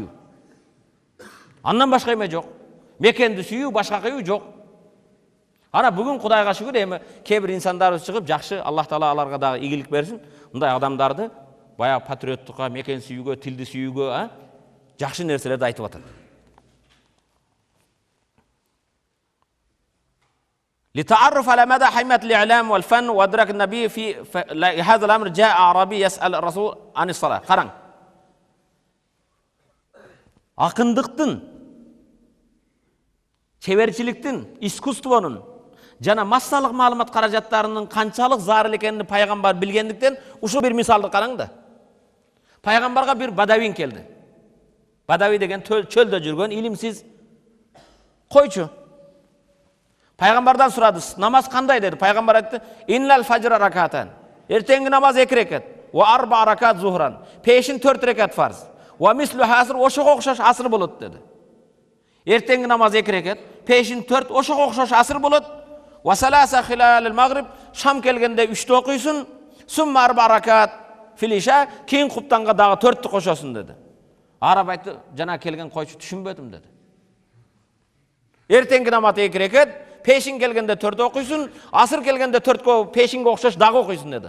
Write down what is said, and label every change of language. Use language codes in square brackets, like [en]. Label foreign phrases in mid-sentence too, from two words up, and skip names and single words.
[ky] Андан башка эме жок. Мекенди сүйүү, башка кыйуу жок. Ана бүгүн Кудайга шүгүр эми кээ бир инсандарыбыз чыгып, жакшы Аллах Таала аларга дагы ийгилик берсин. Мындай адамдарды баягы патриоттукка, мекен сүйүүгө, тилди сүйүүгө, жакшы нерселерди айтып атат. [ar] لتعرف على مدى حماية الإعلام والفن وأدرك النبي في هذا الأمر جاء أعرابي يسأل الرسول عن الصلاة. [ky] Қараң. Акындыктын, чеберчиликтин, искусствонун жана массалык маалымат каражаттарынын канчалык зарыл экенин пайгамбар билгендиктен ушул бир мисалды караң да. Пайгамбарга бир бадавин келди. Бадави деген чөлдө жүргөн илимсиз койчу. Пайгамбардан сурады, намаз кандай dedi. Пайгамбар айтты, [ar] "إن الفجر ركعتان." [ky] Эртеңги намаз 2 рекат, [ar] و 4 ركعات ظهرا. [ky] Пешин 4 рекат фарз. [ar] ومثله العصر [ky] ошого окшош аср болот dedi. Эртеңги намаз 2 рекат, пешин 4 ошого окшош аср болот. [ar] وثلاثة خلال المغرب, [ky] шам келгенде 3-тө окуйсун, [ar] ثم 4 ركعات في العشاء, [ky] кийин куптанга дагы 4-тө кошосун dedi. Араб айтты, жана келген койчу түшүнбөдүм dedi. Эртеңги намаз 2 рекат, пешин келгенде 4 окуйсун, асыр келгенде 4 пешинге окшош дагы окуйсун dedi.